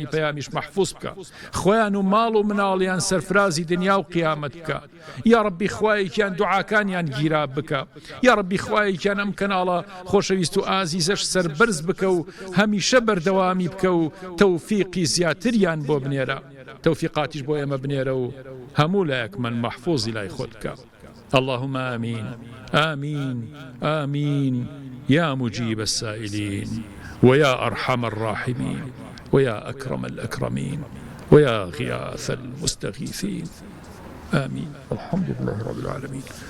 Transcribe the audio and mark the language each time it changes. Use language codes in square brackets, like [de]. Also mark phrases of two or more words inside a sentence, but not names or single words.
[ckb] پەیامیش مەحفوظ بکە خۆیان و ماڵ و مناڵیان سەرفرازی دنیا و قیامەت بکە یا ڕەبی خوایەکیان دوعاکانیان گیرا بکە یا ڕەبی خوایەکیان ئەم کەناڵە خۆشەویست و ئازیزەش سەربەرز بکە و هەمیشە بەردەوامی بکە و تەوفیقی زیاتریان بۆ بنێرە تەوفیقاتیش بۆ ئێمە بنێرە و هەموو لایەکمان مەحفوظی لای خۆت بکە [ar] اللهم آمين آمين آمين يا مجيب السائلين ويا أرحم الراحمين ويا أكرم الأكرمين ويا غياث المستغيثين آمين الحمد لله رب العالمين